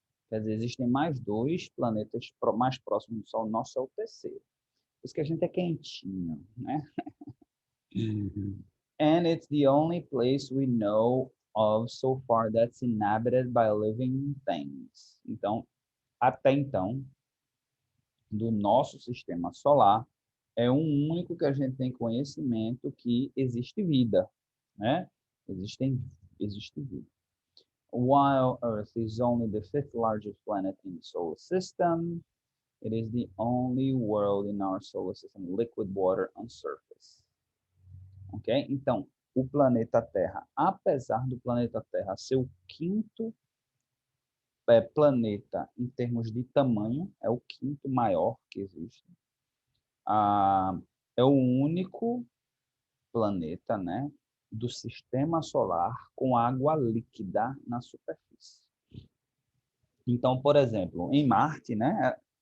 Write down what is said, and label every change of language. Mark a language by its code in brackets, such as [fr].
[pt] Quer dizer, existem mais dois planetas mais próximos do Sol, o nosso é o terceiro. Por isso que a gente é quentinho, né? [en] And it's the only place we know of so far that's inhabited by living things. [pt] Então, até então, do nosso sistema solar, é um único que a gente tem conhecimento que existe vida, né? Existe vida. [en] While Earth is only the fifth largest planet in the solar system, it is the only world in our solar system with liquid water on surface. [pt] Ok? Então, o planeta Terra, apesar do planeta Terra ser o quinto planeta em termos de tamanho, é o quinto maior que existe, é o único planeta, né, do sistema solar com água líquida na superfície. Então, por exemplo, em Marte, né,